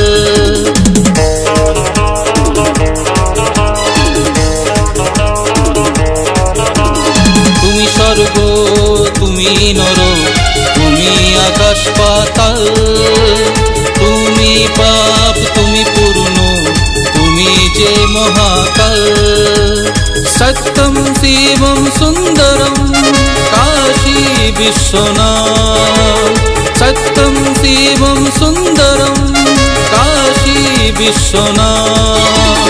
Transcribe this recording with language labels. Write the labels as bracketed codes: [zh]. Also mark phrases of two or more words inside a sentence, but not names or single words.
[kok] तुमी स्वर्ग तुमी नर तुमी आकाश पाताल तुमी पाप तुमी पूर्ण तुमी जे महाकाल। [sa] सत्यम शिवम सुंदरम काशी विश्वनाथ सत्यम शिवम सुंदरम काशी विश्वनाथ।